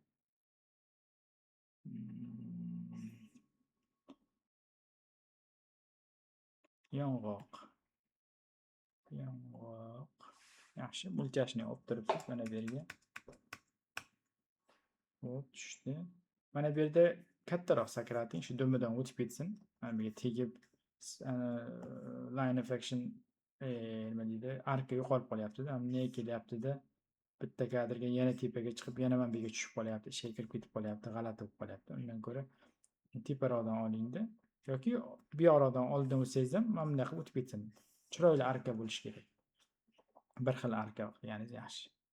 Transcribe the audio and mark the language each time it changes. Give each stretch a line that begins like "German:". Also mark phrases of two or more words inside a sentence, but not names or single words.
Uzbek: Yong'oq. Yaxshi, mulchashni olib turibsiz mana bu yerga. Xo'p, tushdi. Mana bu yerda kattaroq sakrating, shu dumidan o'tib ketsin. Mana bu yerga tegib
English: line of action
Uzbek: nima deydi? Arka yo'qolib qolyapti-da. Ne kelyapti-da? Bitta kadrga yana tepaga chiqib, yana mana bu yerga tushib qolyapti. Ishga kirib ketib qolyapti, g'alati bo'lib qolyapti. Undan ko'ra teparoqdan olingda yoki bu yoqdan oldin o'tsangiz ham mana bunday qilib o'tib ketsin. Chiroyli arka bo'lishi kerak. Bir xil arka qilganingiz yaxshi.